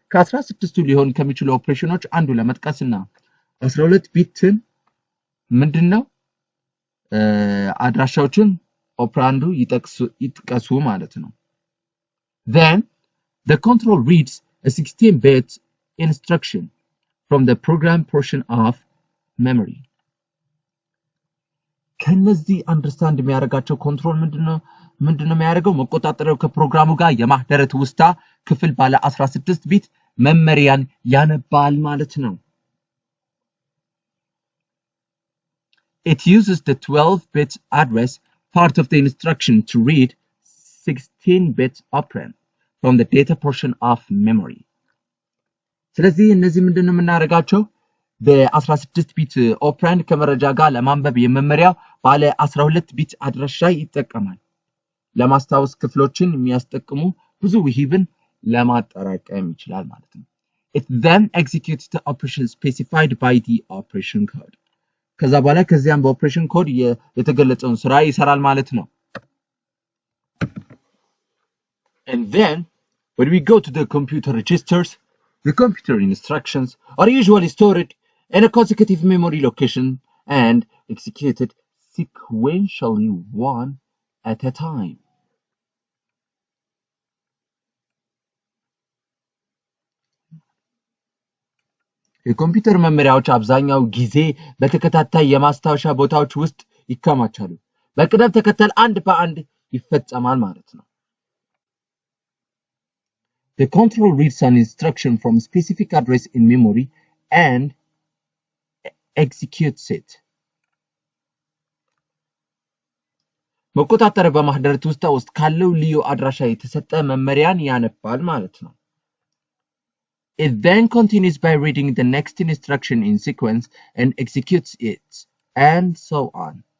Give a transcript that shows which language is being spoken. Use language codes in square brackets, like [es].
[am] ከ16ቱ ሊሆን ከሚችሉ ኦፕሬሽኖች አንዱ ለመጥቀስና 12 ቢትን ምንድነው አድራሻዎችን ኦፕራንዱ ይጥቀሱ ማለት ነው። [en] Then the control reads a 16-bit instruction from the program portion of memory. [am] ከነዚህ አንደርስታንድ የሚያደርጋቸው ኮንትሮል ምንድነው የሚያደርገው? መቆጣጠሪያው ከፕሮግራሙ ጋር የማህደረ ትውስታ ክፍል ባለ 16 ቢት መመሪያን ያነባል ማለት ነው። [en] It uses the 12-bit address part of the instruction to read 16-bit operand from the data portion of memory. [am] ስለዚህ እነዚህ ምንድነው የምናደርጋቸው? በ16 ቢት ኦፕራንድ ከመረጃ ጋር ለማንበብ የመመሪያው ባለ 12 ቢት አድራሻ ይጠቀማል። ለማስታወስ ክፍሎችን የሚያስጠቅሙ ብዙ ውሂብን ለማጠራቀም ይችላል ማለት ነው። [en] It then executes the operation specified by the operation code. [am] ከዛ በኋላ ከዚያም በኦፕሬሽን ኮድ የተገለጸውን ስራ ይሰራል ማለት ነው። [en] And then when we go to the computer registers, the computer instructions are usually stored in a consecutive memory location and executed sequentially one at a time. [am] የኮምፒውተር መመሪያዎች አብዛኛው ጊዜ በተከታታይ የማስታወሻ ቦታዎች ውስጥ ይከማቻሉ። በቅደም ተከተል አንድ በአንድ ይፈጸማል ማለት ነው። [en] The control reads an instruction from a specific address in memory and executes it. [am] መቆጣጠሪያ በማህደረ ትውስታ ውስጥ ካለው ልዩ አድራሻ የተሰጠ መመሪያን ያነባል ማለት ነው። [en] It then continues by reading the next instruction in sequence and executes it, and so on.